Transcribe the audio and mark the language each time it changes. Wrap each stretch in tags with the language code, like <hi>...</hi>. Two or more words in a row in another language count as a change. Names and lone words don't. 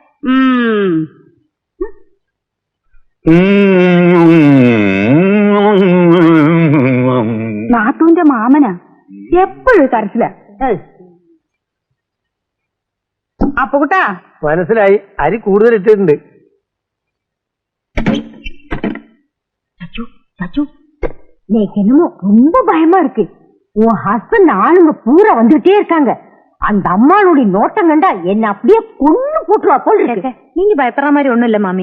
<ml>നാത്തൂന്റെ മാമനാ, എപ്പോഴും കരച്ചില. അപ്പൊ കുട്ടാ മനസ്സിലായി, അരി കൂടുതൽ ഇട്ടിട്ടുണ്ട്.</ml> <ta>என்னமோ ரொம்ப பயமா இருக்கு. உன் ஹஸ்பண்ட் ஆளுங்க பூரா வந்துட்டே இருக்காங்க. அந்த அம்மாளுடைய நோட்டம் கண்டா என்ன அப்படியே கொன்னு போட்டுருவா போல் இருக்கு. நீங்க பயப்படுற மாதிரி ஒண்ணும் இல்ல மாமி.</ta>